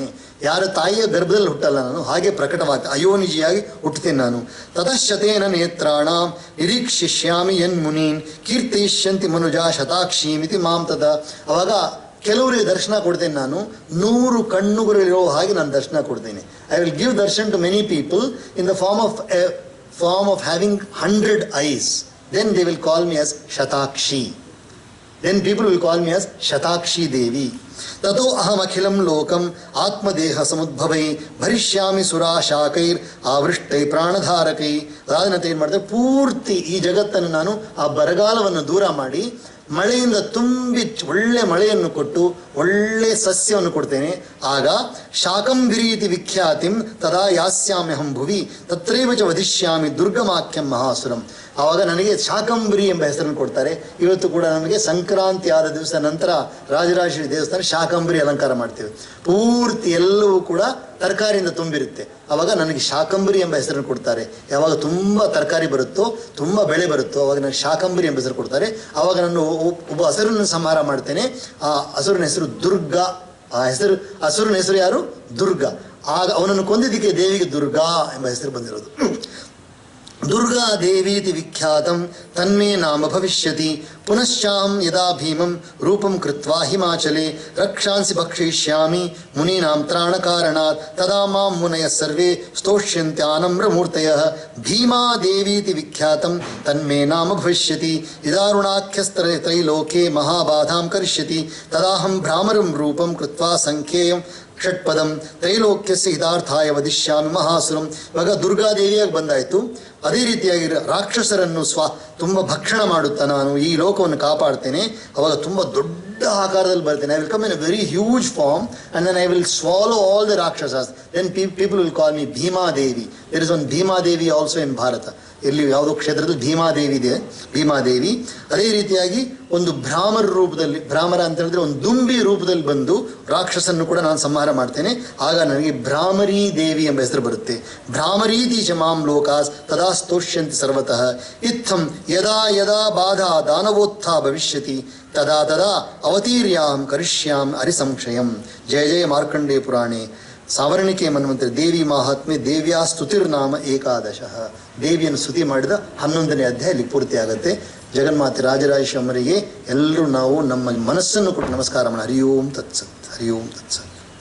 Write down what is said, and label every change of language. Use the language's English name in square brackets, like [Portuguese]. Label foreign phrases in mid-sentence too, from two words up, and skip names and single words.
[Kannada] ಯಾರ ತಾಯಿಯ ಗರ್ಭದಲ್ಲಿ ಹುಟ್ಟಲ್ಲ ನಾನು, ಹಾಗೆ ಪ್ರಕಟವಾಗ್ತೇನೆ, ಅಯೋನಿಜಿಯಾಗಿ ಹುಟ್ಟುತ್ತೇನೆ ನಾನು. [Sanskrit] ತತಶ್ಚತೇನ ನೇತ್ರಾಣ ನಿರೀಕ್ಷಿಷ್ಯಾಮಿ ಯನ್ಮುನೀನ್ ಕೀರ್ತಯಿಷ್ಯಂತಿ ಮನುಜಾ ಶತಾಕ್ಷೀಮಿತಿ ಮಾಂ ತದ. [Kannada] ಅವಾಗ ಕೆಲವರಿಗೆ ದರ್ಶನ ಕೊಡ್ತೇನೆ ನಾನು, 100 ಕಣ್ಣುಗಳಿರೋ ಹಾಗೆ ನಾನು ದರ್ಶನ ಕೊಡ್ತೇನೆ. [English] I will give darshan to many people in the form of having 100 eyes. Then they will call me as Shatakshi. Then people will call me as Shatakshi Devi. [Sanskrit] ततो अहम् अखिलं लोकम् आत्मदेह समुद्भवै भरिष्यामि सुर शाकैर् अवृष्टै प्राणधारकै. [Kannada] ಅದಾದನಂತರ ಏನು ಮಾಡ್ತಾರೆ, ಪೂರ್ತಿ ಈ ಜಗತ್ತನ್ನು ನಾನು ಆ ಬರಗಾಲವನ್ನು ದೂರ ಮಾಡಿ ಮಳೆಯಿಂದ ತುಂಬಿ ಒಳ್ಳೆ ಮಳೆಯನ್ನು ಕೊಟ್ಟು ಒಳ್ಳೆ ಸಸ್ಯವನ್ನು ಕೊಡ್ತೇನೆ. [Sanskrit] ಆಗ ಶಾಕಂಭಿರೀತಿ ವಿಖ್ಯಾತಿಂ ತದಾ ಯಾಸ್ಯಾಮ್ಯಹಂ ಭುವಿ ತತ್ರೈವ ಚ ವದಿಷ್ಯಾಮಿ ದುರ್ಗಮಾಖ್ಯಂ ಮಹಾಸುರಂ. [Kannada] ಆವಾಗ ನನಗೆ ಶಾಕಂಬರಿ ಎಂಬ ಹೆಸರನ್ನು ಕೊಡ್ತಾರೆ. ಇವತ್ತು ಕೂಡ ನಮಗೆ ಸಂಕ್ರಾಂತಿ ಆದ ದಿವಸ ನಂತರ ರಾಜರಾಜೇಶ್ವರಿ ದೇವಸ್ಥಾನ ಶಾಕಂಬರಿ ಅಲಂಕಾರ ಮಾಡ್ತೇವೆ. ಪೂರ್ತಿ ಎಲ್ಲವೂ ಕೂಡ ತರಕಾರಿಯಿಂದ ತುಂಬಿರುತ್ತೆ. ಆವಾಗ ನನಗೆ ಶಾಕಂಬರಿ ಎಂಬ ಹೆಸರನ್ನು ಕೊಡ್ತಾರೆ. ಯಾವಾಗ ತುಂಬ ತರಕಾರಿ ಬರುತ್ತೋ, ತುಂಬ ಬೆಳೆ ಬರುತ್ತೋ, ಅವಾಗ ನನಗೆ ಶಾಕಂಬರಿ ಎಂಬ ಹೆಸರು ಕೊಡ್ತಾರೆ. ಆವಾಗ ನಾನು ಒಬ್ಬ ಹಸುರನ್ನು ಸಂಹಾರ ಮಾಡ್ತೇನೆ. ಆ ಹಸುರನ ಹೆಸರು ದುರ್ಗಾ. ಹಸುರನ ಹೆಸರು ಯಾರು? ದುರ್ಗಾ. ಆಗ ಅವನನ್ನು ಕೊಂದಿದ್ದಕ್ಕೆ ದೇವಿಗೆ ದುರ್ಗಾ ಎಂಬ ಹೆಸರು ಬಂದಿರೋದು. [Sanskrit] ದುರ್ಗಾ ದೇವೀತಿ ವಿಖ್ಯಾತಂ ತನ್ಮೇ ನಾಮ ಭವಿಷ್ಯತಿ. ಪುನಶ್ಚಾಹಂ ಯದಾ ಭೀಮಂ ರೂಪಂ ಕೃತ್ವಾ ಹಿಮಾಚಲೆ ರಕ್ಷಾಂಸಿ ಭಕ್ಷಯಿಷ್ಯಾಮಿ ಮುನೀನಾಂ ತ್ರಾಣಕಾರಣಾತ್ ತದಾ ಮಾಂ ಮುನಯಃ ಸರ್ವೇ ಸ್ತೋಷ್ಯಂತ್ಯಾನಮ್ರಮೂರ್ತಯಃ. ಭೀಮಾ ದೇವೀತಿ ವಿಖ್ಯಾತಂ ತನ್ಮೇ ನಾಮ ಭವಿಷ್ಯತಿ. ಯದಾರುಣಾಖ್ಯಸ್ತ್ರೈಲೋಕೆ ಮಹಾಬಾಧಾಂ ಕರಿಷ್ಯತಿ ತದಾಹಂ ಭ್ರಾಮರಂ ರೂಪಂ ಕೃತ್ವಾ ಸಂಖ್ಯೇಯಂ ಷಟ್ಪದಂ ತ್ರೈಲೋಕ್ಯಸ್ಯ ಹಿತಾರ್ಥಾಯ ವದಿಷ್ಯಾಮಿ ಮಹಾಸುರಂ. [Kannada] ಇವಾಗ ದುರ್ಗಾದೇವಿಯಾಗಿ ಬಂದಾಯಿತು. ಅದೇ ರೀತಿಯಾಗಿ ರಾಕ್ಷಸರನ್ನು ತುಂಬ ಭಕ್ಷಣ ಮಾಡುತ್ತಾ ನಾನು ಈ ಲೋಕವನ್ನು ಕಾಪಾಡ್ತೇನೆ. ಅವಾಗ ತುಂಬ ದೊಡ್ಡ ಆಕಾರದಲ್ಲಿ ಬರ್ತೇನೆ. [English] I will come in a very huge form and then I will swallow all the rakshasas. Then people will call me Bhimadevi. There is one Bhimadevi also in Bharata. [Kannada] ಎಲ್ಲಿ ಯಾವುದೋ ಕ್ಷೇತ್ರದಲ್ಲಿ ಭೀಮಾದೇವಿ ಇದೆ, ಭೀಮಾದೇವಿ. ಅದೇ ರೀತಿಯಾಗಿ ಒಂದು ಭ್ರಾಮರ ರೂಪದಲ್ಲಿ, ಭ್ರಾಮರ ಅಂತ ಹೇಳಿದ್ರೆ ಒಂದು ದುಂಬಿ ರೂಪದಲ್ಲಿ ಬಂದು ರಾಕ್ಷಸನ್ನು ಕೂಡ ನಾನು ಸಂಹಾರ ಮಾಡ್ತೇನೆ. ಆಗ ನನಗೆ ಭ್ರಾಮರೀ ದೇವಿ ಎಂಬ ಹೆಸರು ಬರುತ್ತೆ. [Sanskrit] ಭ್ರಾಮರೀತಿ ಚ ಮಾಂ ಲೋಕಾಸ್ ತದಾ ಸ್ತೋಷ್ಯಂತಿ ಸರ್ವತಃ. ಇತ್ತಂ ಯದಾ ಯದಾ ಬಾಧಾ ದಾನವೋತ್ಥಾ ಭವಿಷ್ಯತಿ ತದಾ ತದಾ ಅವತೀರ್ಯಾಂ ಕರಿಷ್ಯಾಂ ಹರಿಸಂಶಯಂ. ಜಯ ಜಯ ಮಾರ್ಕಂಡೇಯ ಪುರಾಣೆ ಸಾವರ್ಣಿಕೆ ಮನ್ವಂತರೆ ದೇವಿ ಮಹಾತ್ಮೆ ದೇವಿಯಾ ಸ್ತುತಿರ್ನಾಮ ಏಕಾದಶಃ. [Kannada] ದೇವಿಯನ್ನು ಸ್ತುತಿ ಮಾಡಿದ 11ನೇ ಅಧ್ಯಾಯ ಇಲ್ಲಿ ಪೂರ್ತಿ ಆಗುತ್ತೆ. ಜಗನ್ಮಾತೆ ರಾಜರಾಜೇಶ್ವರಿಗೆ ಎಲ್ಲರೂ ನಾವು ನಮ್ಮ ಮನಸ್ಸನ್ನು ಕೊಟ್ಟು ನಮಸ್ಕಾರ ಮಾಡೋಣ. [Sanskrit] ಹರಿ ಓಂ ತತ್ಸತ್, ಹರಿ ಓಂ ತತ್ಸತ್.